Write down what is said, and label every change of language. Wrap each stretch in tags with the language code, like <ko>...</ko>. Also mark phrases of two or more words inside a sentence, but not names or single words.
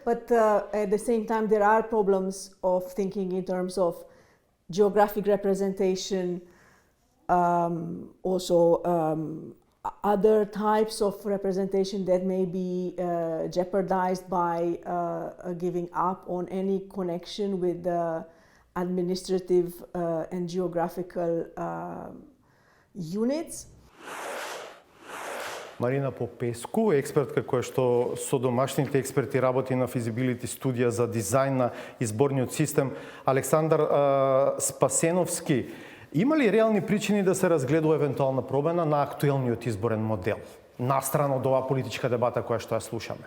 <en>But at the same time, there are problems of thinking in terms of geographic representation, also other types of representation that may be jeopardized by giving up on any connection with the administrative and geographical units.</en> <mk>Марина Попеску, експертка која што со домашните експерти работи на Feasibility студија за дизајн на изборниот систем. Александар Спасеновски, има ли реални причини да се разгледува евентуална промена на актуелниот изборен модел, настрана од оваа политичка дебата која што ја слушаме?</mk>